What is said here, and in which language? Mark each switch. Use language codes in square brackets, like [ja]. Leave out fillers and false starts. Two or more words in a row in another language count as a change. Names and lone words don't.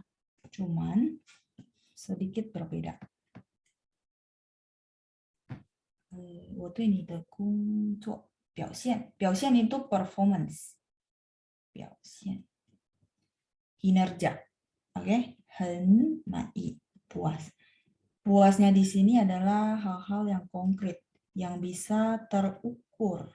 [id] Cuman sedikit berbeda. [zh] 我对你的工作表现itu performance 表现 kinerja, oke, 很满意 puas. [id] Puasnya di sini adalah hal-hal yang konkret yang bisa terukur.